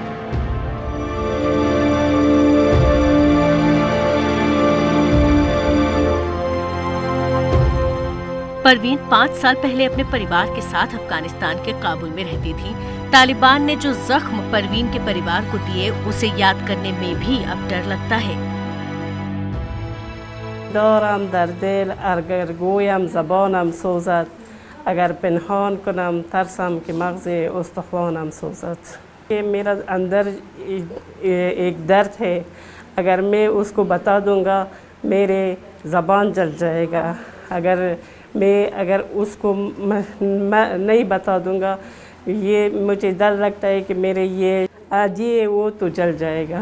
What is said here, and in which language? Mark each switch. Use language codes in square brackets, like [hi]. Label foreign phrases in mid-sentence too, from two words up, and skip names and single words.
[hi] परवीन 5 साल पहले अपने परिवार के साथ अफगानिस्तान के काबुल में रहती थी। तालिबान ने जो जख्म परवीन के परिवार को दिए, उसे याद करने में भी अब डर लगता है। [fa] دارم در دل اگر گویم زبانم سوزد، اگر پنهان کنم ترسم که مغز استخوانم سوزد. [hi] ये मेरा अंदर एक दर्द है, अगर मैं उसको बता दूंगा मेरे ज़बान जल जाएगा। अगर उसको मैं नहीं बता दूंगा, ये मुझे डर लगता है कि मेरे ये आज ये वो तो जल जाएगा।